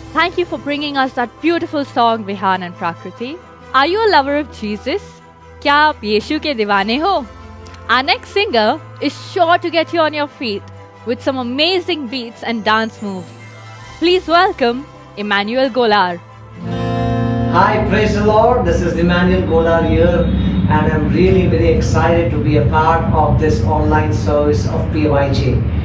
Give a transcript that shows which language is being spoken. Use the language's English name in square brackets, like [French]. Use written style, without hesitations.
[English] thank you for bringing us that beautiful song, Vihan and Prakriti. Are you a lover of Jesus? [Hindi] क्या आप यीशु के दीवाने हो? [English] Our next singer is sure to get you on your feet with some amazing beats and dance moves. Please welcome Emmanuel Golar. Hi, praise the Lord. This is Emmanuel Golar here, and I'm really very excited to be a part of this online service of PYJ.